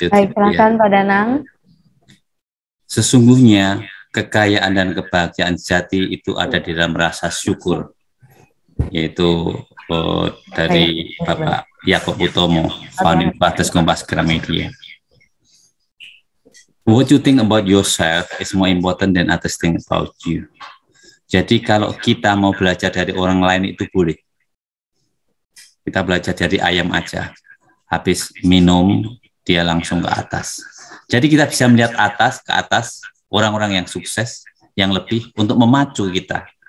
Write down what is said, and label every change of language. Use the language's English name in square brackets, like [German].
[Indonesian] Baik, silakan Pak Danang. Sesungguhnya kekayaan dan kebahagiaan sejati itu ada di dalam rasa syukur, yaitu dari Bapak Yakob Utomo, Founding Fathers Kompas Gramedia. [English] What you think about yourself is more important than others think about you. [Indonesian] Jadi kalau kita mau belajar dari orang lain itu boleh. Kita belajar dari ayam aja. Habis minum, dia langsung ke atas. Jadi kita bisa melihat ke atas, orang-orang yang sukses, yang lebih untuk memacu kita.